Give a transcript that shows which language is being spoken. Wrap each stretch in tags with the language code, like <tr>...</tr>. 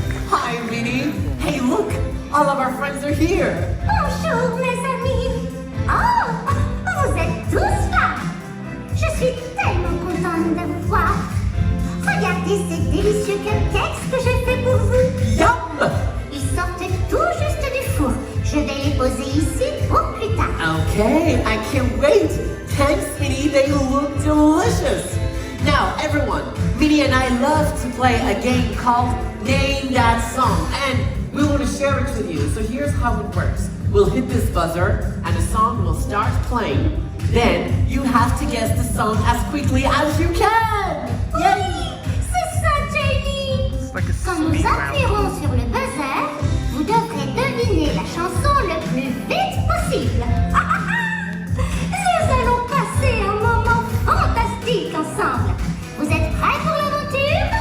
<en>Hi, Minnie. Hey, look, all of our friends are here.</en> <fr>Bonjour mes amis. Oh, vous êtes tous là. Je suis tellement contente de vous voir. Regardez ces délicieux cupcakes que j'ai fait pour vous.</fr> <en>Yum!</en> <fr>Ils sortent tout juste du four. Je vais les poser ici pour plus tard.</fr> <en>Okay, I can't wait. Thanks, Minnie. They look delicious. Now, everyone, Minnie and I love to play a game called Name That Song. And we want to share it with you. So here's how it works. We'll hit this buzzer and the song will start playing. Then you have to guess the song as quickly as you can.</en> <fr>Oui, c'est ça, Jamie. Quand nous appuierons sur le buzzer, vous devrez deviner la chanson le plus vite possible. Nous allons passer un moment fantastique ensemble. Vous êtes prêts pour l'aventure?</fr>